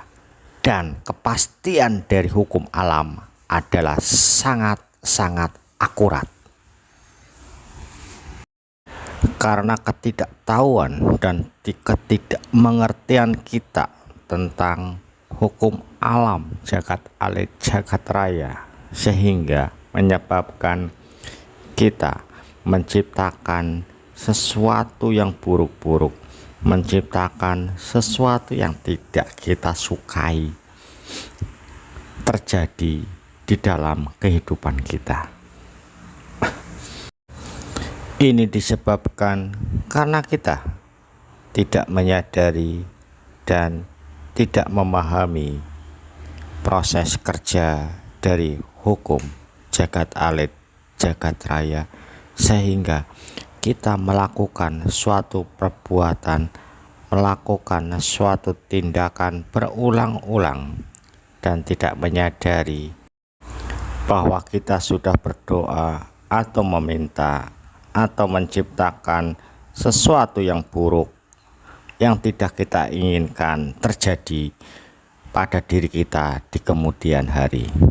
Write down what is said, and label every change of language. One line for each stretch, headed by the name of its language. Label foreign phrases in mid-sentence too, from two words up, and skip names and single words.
Indonesian: Dan kepastian dari hukum alam adalah sangat-sangat akurat. Karena ketidaktahuan dan ketidakmengertian kita tentang hukum alam jagat alit jagat raya, sehingga menyebabkan kita menciptakan sesuatu yang buruk-buruk, menciptakan sesuatu yang tidak kita sukai terjadi di dalam kehidupan kita. Ini disebabkan karena kita tidak menyadari dan tidak memahami proses kerja dari hukum jagat alit jagat raya, sehingga kita melakukan suatu perbuatan, melakukan suatu tindakan berulang-ulang dan tidak menyadari bahwa kita sudah berdoa atau meminta atau menciptakan sesuatu yang buruk yang tidak kita inginkan terjadi pada diri kita di kemudian hari.